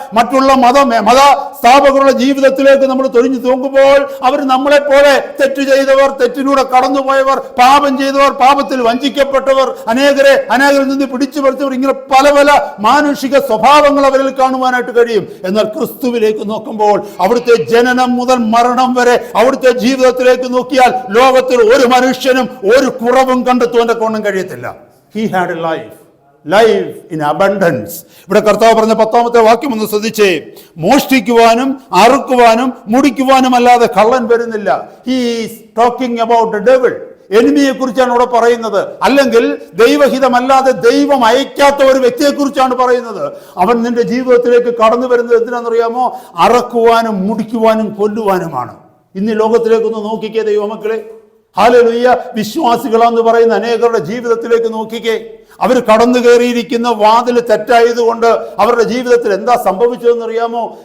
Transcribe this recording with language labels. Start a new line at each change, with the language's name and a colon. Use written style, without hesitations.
Malayalam: മറ്റുള്ള മത സ്ഥാപകരുടെ ജീവിതത്തിലേക്ക് നമ്മൾ തൊഴിഞ്ഞു നോക്കുമ്പോൾ അവർ നമ്മളെപ്പോലെ തെറ്റ് ചെയ്തവർ, തെറ്റിലൂടെ കടന്നുപോയവർ, പാപം ചെയ്തവർ, പാപത്തിൽ വഞ്ചിക്കപ്പെട്ടവർ, അനേകരിൽ നിന്ന് പിടിച്ചു പറിച്ചവർ, ഇങ്ങനെ പല പല മാനുഷിക സ്വഭാവങ്ങൾ അവരിൽ കാണുവാനായിട്ട് കഴിയും. എന്നാൽ ക്രിസ്തുവിലേക്ക് നോക്കുമ്പോൾ അവിടുത്തെ ജനനം മുതൽ മരണം വരെ അവിടുത്തെ ജീവിതത്തിലേക്ക് നോക്കിയാൽ ലോകത്തിൽ ഒരു മനുഷ്യനും ഒരു കുറവും കണ്ടെത്തുവാൻ കൊണ്ടും കഴിയത്തില്ല.
English: He had a life in abundance.
Malayalam: ഇവിടെ കർത്താവ് പറഞ്ഞ 10ാമത്തെ വാക്യം ഒന്ന് ശ്രദ്ധിച്ചേ. മോഷ്ടിക്കുവാനും അറുക്കുവാനും മുടിക്കുവാനും അല്ലാതെ കള്ളൻ വരുന്നില്ല.
English: He is talking about the devil.
Malayalam: എനിമിയെ കുറിച്ചാണ് ഇവിടെ പറയുന്നത്. അല്ലെങ്കിൽ ദൈവഹിതമല്ലാതെ ദൈവം അയക്കാത്ത ഒരു വ്യക്തിയെ കുറിച്ചാണ് പറയുന്നത്. അവൻ നിന്റെ ജീവിതത്തിലേക്ക് കടന്നു വരുന്നത് എന്തിനാണെന്നറിയാമോ? അറക്കുവാനും മുടിക്കുവാനും കൊല്ലുവാനുമാണ്. ഇന്ന് ലോകത്തിലേക്കൊന്ന് നോക്കിക്കേ ദൈവമക്കളെ. ഹല്ലേലൂയ. വിശ്വാസികളെന്ന് പറയുന്ന അനേകരുടെ ജീവിതത്തിലേക്ക് നോക്കിക്കേ. അവർ കടന്നു കയറിയിരിക്കുന്ന വാതിൽ തെറ്റായതുകൊണ്ട് അവരുടെ ജീവിതത്തിൽ എന്താ സംഭവിച്ചതെന്ന് അറിയാമോ?